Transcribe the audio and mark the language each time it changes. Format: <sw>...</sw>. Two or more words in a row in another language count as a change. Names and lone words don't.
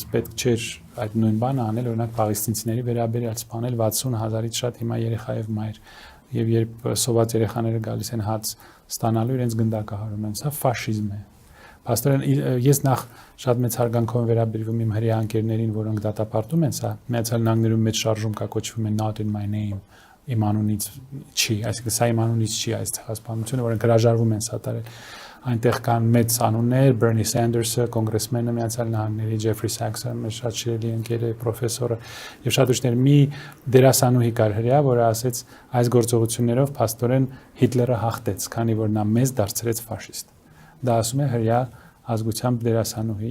<hy>պետք չէր այդ նույն բանը անել, օրինակ պաղեստինցիների վերաբերյալ սպանել 60,000-ից շատ հիմա երեխա եւ մայր, եւ երբ սոված երեխաները գալիս են հաց ստանալու, իրենց գնդակը հարում են, սա ֆաշիզմ է։ Փաստորեն ես նախ շատ մեծ հարգանքով վերաբերվում իմ հրեա ընկերներին, որոնք դատապարտում են, սա Միացյալ Նահանգներում մեծ շարժում կա, կոչվում է</hy> <en>Not in my name,</en> <hy>իմ անունից չի, այսինքն սա իմ անունից չի այս ցեղասպանությունը, որոնք հրաժարվում են սատարել։ Այնտեղ կան մեծ անուններ, Bernie Sanders-ը, կոնգրեսմենը Միացյալ Նահանգների, Jeffrey Sachs-ը, մեր շատ շիրելի ընկերը, պրոֆեսորը, եւ շատ ուրիշներ մի դերասանուհի կար հրեա, որը ասեց այս գործողություններով փաստորեն Հիտլերը հաղթեց, քանի որ նա մեզ դարձրեց ֆաշիստ։ Դա ասում է հրեա ազգությամբ դերասանուհի</hy>